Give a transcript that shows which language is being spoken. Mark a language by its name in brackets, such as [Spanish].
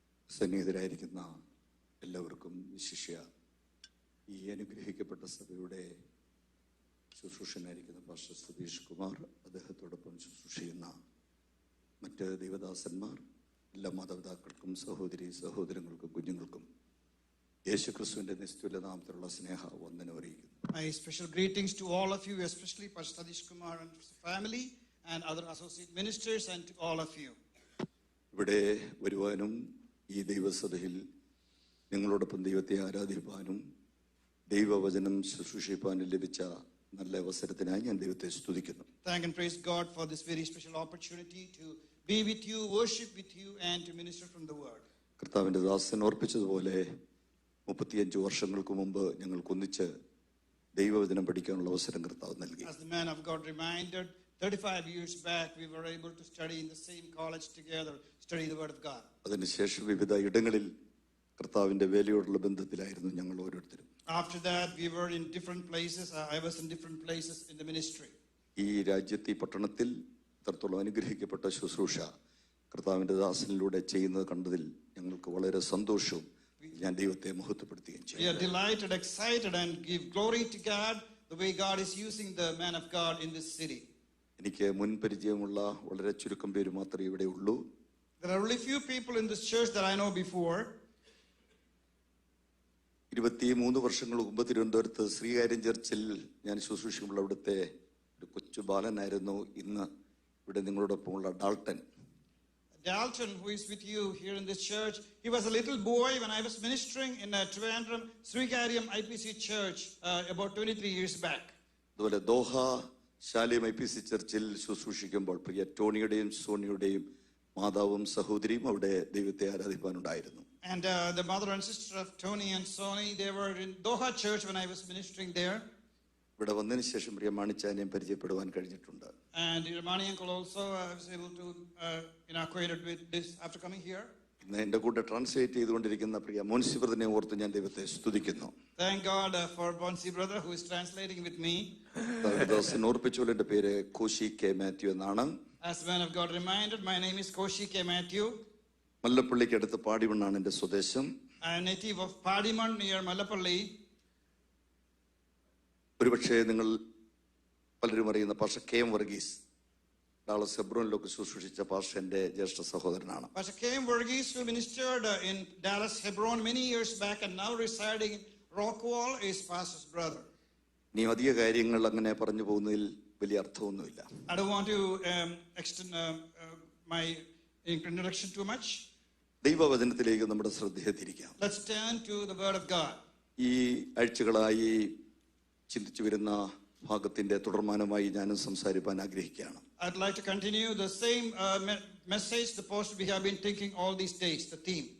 [Malayalam] സന്നിഹിതരായിരിക്കുന്ന എല്ലാവർക്കും വിശിഷ്യ ഈ അനുഗ്രഹിക്കപ്പെട്ട സഭയുടെ ശുശ്രൂഷനായിരിക്കുന്ന പാസ്റ്റർ സതീഷ് കുമാർ, അദ്ദേഹത്തോടൊപ്പം ശുശ്രൂഷ ചെയ്യുന്ന മറ്റ് ദൈവദാസന്മാർ, എല്ലാ മാതാപിതാക്കൾക്കും സഹോദരി സഹോദരങ്ങൾക്കും കുഞ്ഞുങ്ങൾക്കും യേശുക്രിസ്തുവിന്റെ നിസ്തുല നാമത്തിലുള്ള സ്നേഹ വന്ദനം അറിയിക്കുന്നു. [English] My special greetings to all of you, especially Pastor Sadish Kumar and his family and other associate ministers, and to all of you. [Malayalam] ഇവിടെ വരുവാനും ഈ ദൈവസഭയിൽ നിങ്ങളോടൊപ്പം ദൈവത്തെ ആരാധിപ്പാനും ദൈവവചനം ശുശ്രൂഷിപ്പാനും ലഭിച്ച നല്ല അവസരത്തിനായി ഞാൻ ദൈവത്തെ സ്തുതിക്കുന്നു. [English] Thank and praise God for this very special opportunity to be with you, worship with you, and to minister from the word. [Malayalam] കർത്താവിന്റെ ദാസൻ ഓർപ്പിച്ചതുപോലെ 35 വർഷങ്ങൾക്ക് മുമ്പ് ഞങ്ങൾക്കൊന്നിച്ച് ദൈവവചനം പഠിക്കാനുള്ള അവസരം കർത്താവ് നൽകി. [English] As the man of God reminded, 35 years back we were able to study in the same college together, study the word of God. [Malayalam] അതിനുശേഷം വിവിധ ഇടങ്ങളിൽ കർത്താവിന്റെ വേലയോടുള്ള ബന്ധത്തിലായിരുന്നു ഞങ്ങൾ ഓരോരുത്തരും. [English] After that we were in different places. I was in different places in the ministry. [Malayalam] ഈ രാജ്യത്തെ ഈ പട്ടണത്തിൽ ഇത്രത്തോളം അനുഗ്രഹിക്കപ്പെട്ട ശുശ്രൂഷ കർത്താവിന്റെ ദാസനിലൂടെ ചെയ്യുന്നത് കണ്ടതിൽ ഞങ്ങൾക്ക് വളരെ സന്തോഷവും ഞാൻ ദൈവത്തെ മഹത്വപ്പെടുത്തുകയും ചെയ്യും. [English] We are delighted, excited, and give glory to God the way God is using the man of God in this city. [Malayalam] എനിക്ക് മുൻപരിചയമുള്ള വളരെ ചുരുക്കം പേര് മാത്രമേ ഇവിടെ ഉള്ളൂ. [English] There are only few people in this church that I know before. [Malayalam] 23 വർഷങ്ങൾക്ക് മുമ്പ് തിരുവനന്തപുരത്ത് ശ്രീകാര്യം ചർച്ചിൽ ഞാൻ ശുശ്രൂഷിക്കുമ്പോൾ അവിടുത്തെ ഒരു കൊച്ചു ബാലനായിരുന്നു ഇന്ന് ഇവിടെ നിങ്ങളോടൊപ്പമുള്ള Dalton. [English] Dalton, who is with you here in this church, he was a little boy when I was ministering in Trivandrum Srikariyam IPC church about 23 years back. [Malayalam] അതുപോലെ ദോഹ ശാലേം IPC ചർച്ചിൽ ശുശ്രൂഷിക്കുമ്പോൾ പ്രിയ ടോണിയുടെയും സോണിയുടെയും മാതാവും സഹോദരിയും അവിടെ ദൈവത്തെ ആരാധിപ്പാനുണ്ടായിരുന്നു. [English] And the mother and sister of Tony and Sony, they were in Doha church when I was ministering there. [Malayalam] ഇവിടെ വന്നതിന് ശേഷം പ്രിയ മാണിച്ചാനെയും പരിചയപ്പെടുവാൻ കഴിഞ്ഞിട്ടുണ്ട്. [English] And Mani uncle also was able to acquainted with this after coming here. [Malayalam] ഇന്ന് എന്റെ കൂടെ translate ചെയ്തുകൊണ്ടിരിക്കുന്ന പ്രിയ മോൻസി ബ്രദറിനെ ഓർത്ത് ഞാൻ ദൈവത്തെ സ്തുതിക്കുന്നു. [English] Thank God for Bonsi brother who is translating with me. [Malayalam] ഓർപ്പിച്ചോലെ എന്റെ പേര് കോശി കെ മാത്യു എന്നാണ്. [English] As man of God reminded, my name is Koshi K. Matthew. [Malayalam] മല്ലപ്പള്ളിക്ക് അടുത്ത് പാടിമണ്ണാണ് എന്റെ സ്വദേശം. [English] I am native of Padiman near Mallapalli. [Malayalam] ഒരുപക്ഷെ നിങ്ങൾ പലരും അറിയുന്ന pastor K M Varghese Dallas ഹെബ്രോനിലൊക്കെ ശുശ്രൂഷിച്ച pastor എന്റെ ജ്യേഷ്ഠ സഹോദരനാണ്. [English] Pastor K. M. Varghese, who ministered in Dallas Hebron many years back and now residing in Rockwall, is pastor's brother. [Malayalam] നീ അധിക കാര്യങ്ങൾ അങ്ങനെ പറഞ്ഞു പോകുന്നതിൽ വലിയ അർത്ഥമൊന്നുമില്ല. [English] I don't want to extend my introduction too much. [Malayalam] ദൈവവചനത്തിലേക്ക് നമ്മുടെ ശ്രദ്ധയെ തിരിക്കാം. [English] Let's turn to the word of God. [Malayalam] ഈ ആഴ്ചകളായി ചിന്തിച്ചു വരുന്ന ഭാഗത്തിന്റെ തുടർമാനമായി ഞാനും സംസാരിക്കാൻ ആഗ്രഹിക്കുകയാണ്. [English] I'd like to continue the same message, the post we have been thinking all these days, the theme.